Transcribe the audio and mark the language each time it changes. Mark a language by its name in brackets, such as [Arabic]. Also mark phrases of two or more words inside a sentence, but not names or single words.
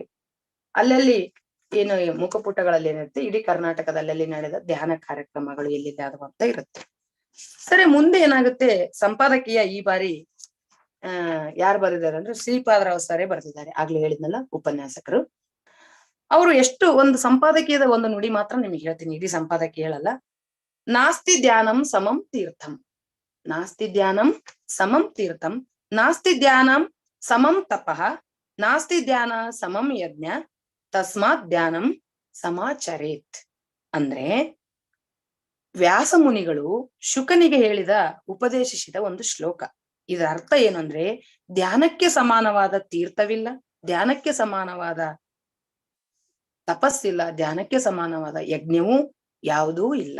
[Kannada] ಅಲ್ಲಲ್ಲಿ ಏನು ಮುಖಪುಟಗಳಲ್ಲಿ ಏನಿರುತ್ತೆ, ಇಡೀ ಕರ್ನಾಟಕದಲ್ಲಿ ನಡೆದ ಧ್ಯಾನ ಕಾರ್ಯಕ್ರಮಗಳು ಎಲ್ಲಿದೆ ಅದು ಅಂತ ಇರುತ್ತೆ. ಸರಿ, ಮುಂದೆ ಏನಾಗುತ್ತೆ, ಸಂಪಾದಕೀಯ ಈ ಬಾರಿ ಯಾರು ಬರೆದಿದ್ದಾರೆ ಅಂದ್ರೆ ಶ್ರೀಪಾದರಾವ್ ಸರೇ ಬರೆದಿದ್ದಾರೆ. ಆಗ್ಲೇ ಹೇಳಿದ್ನಲ್ಲ, ಉಪನ್ಯಾಸಕರು. ಅವರು ಎಷ್ಟು ಒಂದು ಸಂಪಾದಕೀಯದ ಒಂದು ನುಡಿ ಮಾತ್ರ ನಿಮಗೆ ಹೇಳ್ತೀನಿ, ಇಡೀ ಸಂಪಾದಕೀಯ ಹೇಳಲ್ಲ. [Sanskrit] ನಾಸ್ತಿ ಧ್ಯಾನಂ ಸಮಂ ತೀರ್ಥಂ, ನಾಸ್ತಿ ಧ್ಯಾನಂ ಸಮಂ ತೀರ್ಥಂ, ನಾಸ್ತಿ ಧ್ಯಾನಂ ಸಮಂ ತಪಃ, ನಾಸ್ತಿ ಧ್ಯಾನ ಸಮಂ ಯಜ್ಞ, ತಸ್ಮಾತ್ ಧ್ಯಾನಂ ಸಮಾಚರೇತ್. [Kannada] ಅಂದ್ರೆ ವ್ಯಾಸ ಮುನಿಗಳು ಶುಕನಿಗೆ ಉಪದೇಶಿಸಿದ ಒಂದು ಶ್ಲೋಕ. ಇದರ ಅರ್ಥ ಏನು ಅಂದ್ರೆ, ಧ್ಯಾನಕ್ಕೆ ಸಮಾನವಾದ ತೀರ್ಥವಿಲ್ಲ, ಧ್ಯಾನಕ್ಕೆ ಸಮಾನವಾದ ತಪಸ್ಸಿಲ್ಲ, ಧ್ಯಾನಕ್ಕೆ ಸಮಾನವಾದ ಯಜ್ಞವೂ ಯಾವುದೂ ಇಲ್ಲ.